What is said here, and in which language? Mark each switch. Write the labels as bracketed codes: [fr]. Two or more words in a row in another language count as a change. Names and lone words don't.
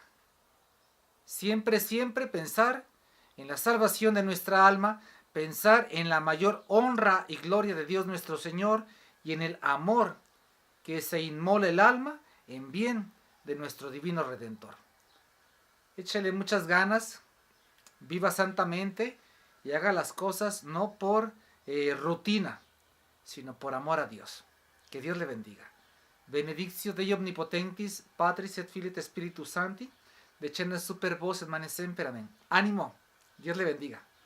[es] Siempre, siempre pensar en la salvación de nuestra alma, pensar en la mayor honra y gloria de Dios nuestro Señor y en el amor que se inmola el alma en bien de nuestro divino Redentor. Échale muchas ganas, viva santamente y haga las cosas no por rutina, sino por amor a Dios. Que Dios le bendiga. [la] Benedictio Dei omnipotentis, Patris et Filii et Spiritus Sancti, decenda super vos et manes semper. [es] Amén. Ánimo. Dios le bendiga.